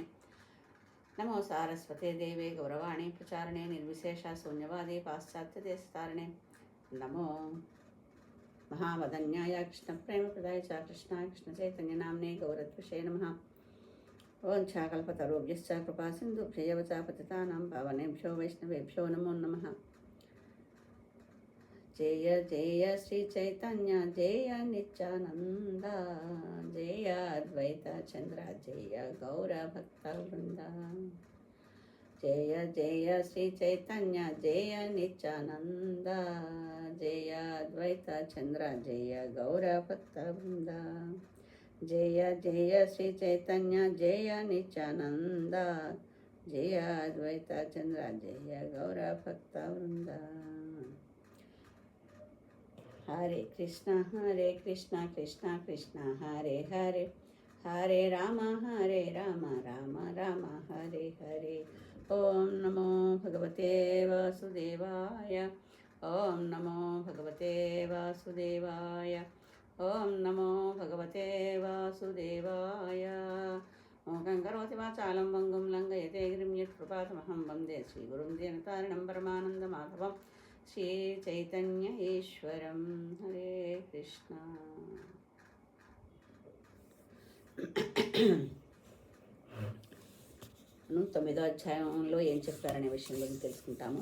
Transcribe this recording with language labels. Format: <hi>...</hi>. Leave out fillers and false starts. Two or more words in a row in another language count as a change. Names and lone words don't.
<sa>నమో సారస్వతే దేవే గౌరవాణి ప్రచారణే నిర్విశేష శూన్యవాది పాశ్చాత్యదేశతారిణే. నమో మహావదన్యాయ కృష్ణప్రేమప్రదాయ చ కృష్ణాయ కృష్ణచైతన్యనామ్నే గౌరద్విషే నమః. ఓం కల్పతరుభ్యశ్చ కృపా సింధుభ్యయవ చ పతితానాం పావనేభ్యో వైష్ణవేభ్యో నమో నమః. జయ జయ శ్రీ చైతన్య జయ నిత్యానంద జయ అద్వైత చంద్ర జయ గౌర భక్త వృంద. జయ జయ శ్రీ చైతన్య జయ నిత్యానంద జయ అద్వైత చంద్ర జయ గౌర భక్త వృంద. జయ జయ శ్రీ చైతన్య జయ నిత్యానంద జయ అద్వైత చంద్ర జయ గౌర భక్త వృంద. హరే కృష్ణ కృష్ణ కృష్ణ హరే హరే హరే రామ రామ రామ హరే హరే. ఓం నమో భగవతే వాసుదేవాయ. ఓం నమో భగవతే వాసుదేవాయ. ఓం నమో భగవతే వాసుదేవాయ. మూకం కరోతి వాచాలం వంగం లంఘయతే గిరిం యత్కృపాతమహం వందే శ్రీగురుం దీనతారిణం పరమానందమాధవం శ్రీ చైతన్య ఈశ్వరం. హరే కృష్ణ.</sa> <te>మనం 9వ అధ్యాయంలో ఏం చెప్పారనే విషయం గురించి తెలుసుకుంటాము.</te>